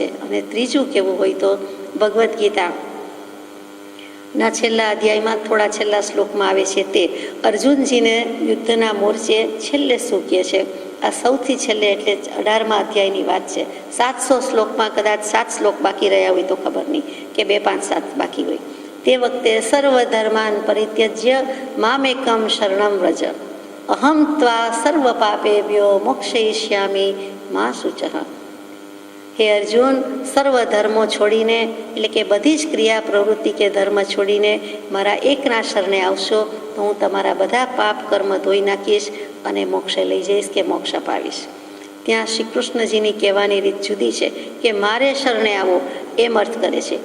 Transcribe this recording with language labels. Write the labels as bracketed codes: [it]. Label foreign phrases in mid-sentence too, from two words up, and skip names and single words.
[gu] અને ત્રીજું કેવું હોય તો ભગવદ્ ગીતા ના છેલ્લા અધ્યાયમાં, થોડા છેલ્લા શ્લોકમાં આવે છે તે અર્જુનજીને યુદ્ધના મોરચે છેલ્લે શું કહે છે. આ સૌથી છેલ્લે એટલે 18મા અધ્યાયની વાત છે. 700 શ્લોકમાં કદાચ 7 શ્લોક બાકી રહ્યા હોય તો ખબર નહીં, કે 2, 5, 7 બાકી હોય. તે વખતે [sa] સર્વ ધર્માન પરિત્યજ્ય મામેકમ શરણમ વ્રજ અહમ ત્વા સર્વ પાપેભ્યો મોક્ષયિષ્યામિ મા શુચઃ. [gu] હે અર્જુન, સર્વ ધર્મો છોડીને, એટલે કે બધી જ ક્રિયા પ્રવૃત્તિ કે ધર્મ છોડીને મારા એકના શરણે આવશો તો હું તમારા બધા પાપ કર્મ ધોઈ નાખીશ અને મોક્ષે લઈ જઈશ કે મોક્ષ અપાવીશ. ત્યાં શ્રી કૃષ્ણજીની કહેવાની રીત જુદી છે કે મારે શરણે આવો એમ અર્થ કરે છે.